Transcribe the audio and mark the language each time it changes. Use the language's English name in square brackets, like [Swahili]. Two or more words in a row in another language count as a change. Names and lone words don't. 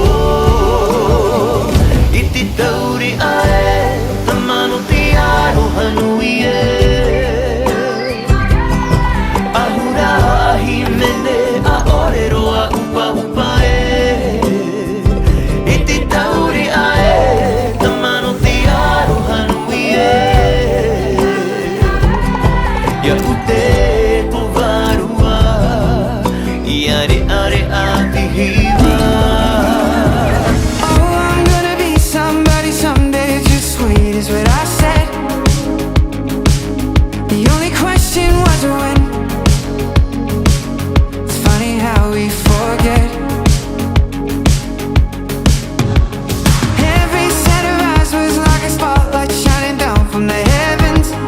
[Tahitian] I te taurea e Ta manu te aroha nui e Ahura ahi mene a orero a upa upa e I te taurea e Ya ute tu varua Iare are ati Heiva [English] Oh, I'm gonna be somebody someday. Just wait is what I said. The only question was when. It's funny how we forget. Every set of eyes was like a spotlight shining down from the heavens.